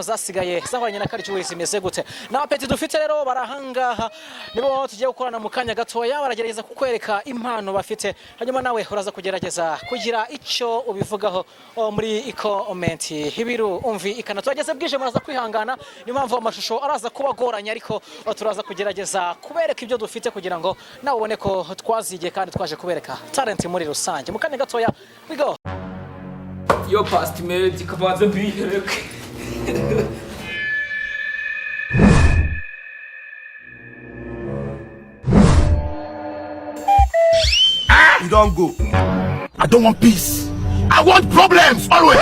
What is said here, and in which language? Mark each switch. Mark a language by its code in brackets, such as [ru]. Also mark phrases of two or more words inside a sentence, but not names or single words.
[rw] zasigaye zahwanye na Karjuri zimeze gute na peti dufite rero barahangaha nibo tugiye gukorana mu kanya gatoya baragerageza kukwereka impano bafite hanyuma nawe uraza kugerageza kugira icyo ubivugaho muri comment hibiru umvi ikana twageze bwije muraza kwihangana ni mpamvu amashusho araza kubagoranya ariko turaza kugerageza kubereka ibyo dufite kugira ngo nawe ubone ko twazigiye kandi twaje kubereka talent muri rusange mu kanya gatoya [en] we go yo past mate kabanza bihereke You don't go. I don't want peace. I want problems always.